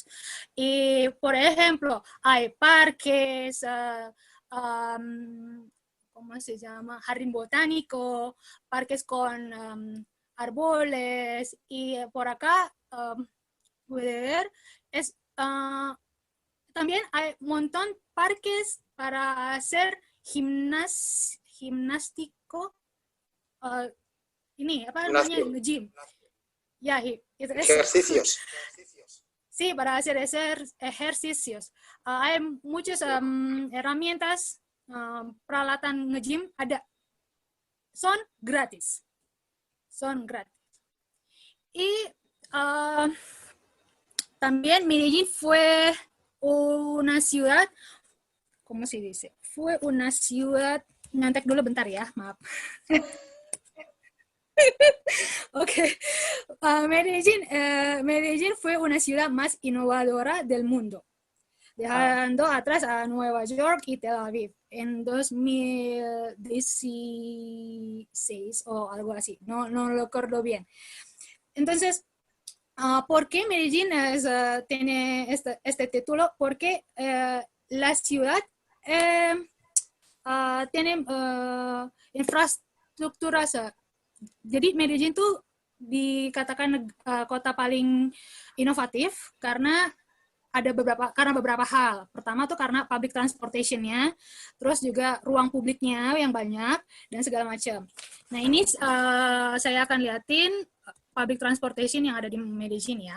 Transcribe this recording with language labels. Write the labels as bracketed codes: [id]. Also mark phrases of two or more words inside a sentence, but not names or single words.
[es] Y, por ejemplo, hay parques, ¿cómo se llama? Jardín botánico, parques con árboles, y por acá puede ver, también hay un montón de parques para hacer gimnástico. [id] Ini apa namanya, gym. Ya, itu [es] Ejercicios. Sí, para hacer ejercicios. Hay muchas herramientas, [id] peralatan nge-gym ada. [es] Son gratis. Y también Medellín fue una ciudad, ¿cómo se dice? Fue una ciudad, [id] nyantek dulu bentar ya, maaf. Okay. [es] Medellín fue una ciudad más innovadora del mundo, dejando atrás a Nueva York y Tel Aviv en 2016 o algo así, no lo recuerdo bien. Entonces, ¿por qué Medellín tiene este título? Porque la ciudad tiene infraestructuras. [id] Jadi Medellín tuh dikatakan kota paling inovatif karena beberapa hal. Pertama tuh karena [en] public transportation- [id] nya, terus juga ruang publiknya yang banyak dan segala macam. Nah, ini saya akan liatin [en] public transportation [id] yang ada di Medellín ya.